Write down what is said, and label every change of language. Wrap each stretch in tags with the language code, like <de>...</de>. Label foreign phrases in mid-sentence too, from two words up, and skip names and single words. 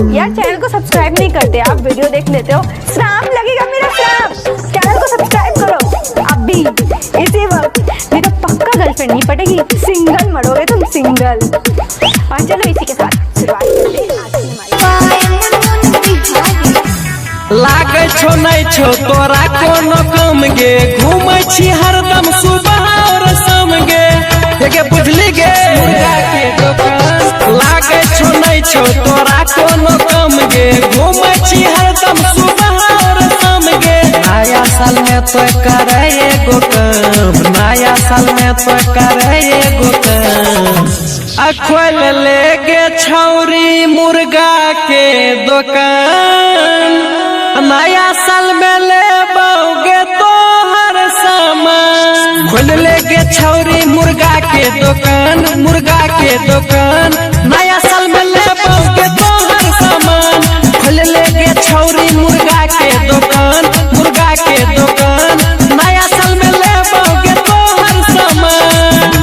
<hi>यार चैनल को सब्सक्राइब नहीं करते, आप वीडियो देख लेते हो, श्राप लगेगा मेरा श्राप। चैनल को सब्सक्राइब करो अभी इसी वक्त, नहीं तो पक्का गर्लफ्रेंड नहीं पटेगी, सिंगल मरोगे तुम सिंगल। और चलो इसी के साथ शुरुआत करते हैं आज की हमारी।</hi> <anp>लागे छो नहीं छो तोरा कोनो कम गे, घूमै छी हरदम सुबह और शाम गे, ये बुझली गे मुर्गा के दुकान। लागे छो नहीं छो तोरा कोनो कम गे, घूमै छी हरदम सुबह और शाम गे। नया साल में तो करे एगो काम, नया साल में तो करे एगो काम। खोल ले गे छौरी मुर्गा के दुकान, नया साल में ले बाओगे तो हर सामान। खोल ले गे छौरी मुर्गा के दुकान, मुर्गा के दुकान, नया साल में ले बाओगे तो हर सामान। खोल ले गे छौरी मुर्गा के दुकान, मुर्गा के दुकान, नया साल में ले बाओगे तो हर सामान।</anp>